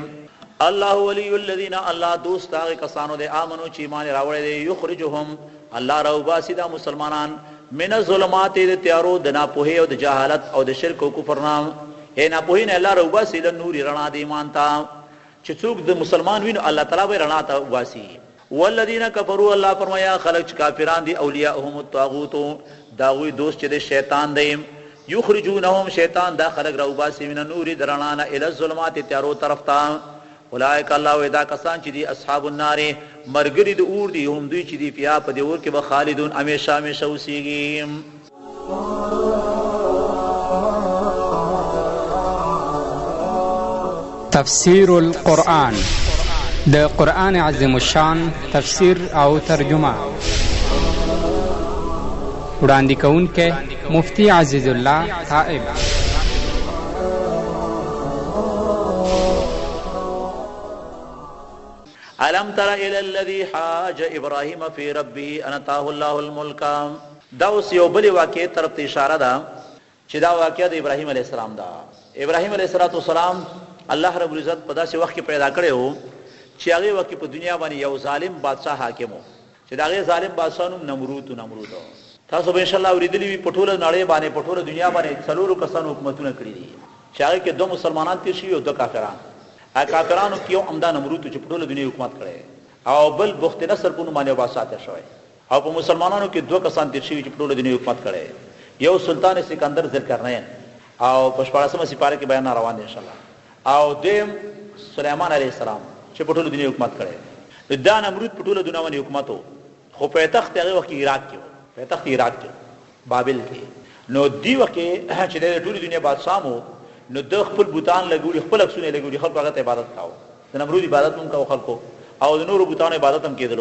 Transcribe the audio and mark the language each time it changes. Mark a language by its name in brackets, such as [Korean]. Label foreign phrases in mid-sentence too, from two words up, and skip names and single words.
[Arabic] الله ولي الذين [Pashto] الله دوست هغه کسانو دې امنو چې ایمان راوړل دي یخرجهم الله راوباسي دا مسلمانان [Arabic] من الظلمات [Pashto] د تیارو د ناپوهي او د جهالت او د شرک او کفر نام اے ناپوهي نه الله راوباسي له نور رڼا د ایمان ته چې څوک د مسلمان ویني الله تعالی به رڼا ته واسي. [Arabic] والذین کفروا [Pashto] الله فرمایا خلق کافران دي [Arabic] اولیاءهم الطاغوت [Pashto] داوی دوست چې د شیطان دی یخرجونهم شیطان دا خلق راوباسي من نور درنا [Arabic] الى الظلمات [Pashto] تیارو طرف ته. اولئک الله ودا کسان چې دي [Arabic] اصحاب النار [Pashto] مرګري د اور دي هم دوی چې دي بیا په دې اور کې به خالدون همیشه همیشه اوسېږي. تفسیر القرآن د قرآن عظیم الشان تفسیر او ترجمه وړاندې کوونکی مفتی عزیز الله طائب. [Arabic] الم تر الى الذي حاج ابراهيم في ربه ان اتاه الله الملك. [Pashto] دا اوس یو بل واقعي طرف ته اشاره ده چې دا واقعه د ابراهيم [Arabic] عليه السلام [Pashto] ده. ابراهيم [Arabic] عليه السلام [Pashto] الله رب العزت په داسې وخت کې پیدا کړو چې هغه وخت په دنیا باندې یو ظالم بادشاہ حاکم وو چې دا غي ظالم بادشاہ نوم نمرود. تاسو به [Arabic] ان شاء الله [Pashto] اوریدلی وي په ټوله نړۍ باندې په ټوله دنیا باندې څلورو کسانو حکومتونه کړی دي چې هغه کې 2 مسلمانان تیر شي او 2 کافران. کافرانو کې یو عمدا نمرود چې په ټوله دنیا حکومت کړي او بل بخت نصر په نوم باندې بادشاہ تیر شوی او په مسلمانانو کې 2 کسان تیر شي چې په ټوله دنیا حکومت کړي. یو سلطان سکندر ذوالقرنین او په 14مه سپاره کې بیان روان دي [Arabic] ان شاء الله، [Pashto] او دیم سليمان [Arabic] عليه السلام [Pashto] چې په ټوله دنیا حکومت کړي. دا نمرود په ټوله دنیا باندې حکومت وو خو په تخت هغه وخت عراق کې په تخت عراق کې بابل کې. نو دی وخت چې د ټوله دنیا بادشاہ مو نو د خپل بوتان لګولي خپل عکسونه لګولي خلکو هغه ته عبادت کاوه. د نمرود عبادت هم کاوه خلکو او د نور بوتانو عبادت هم کېدلو.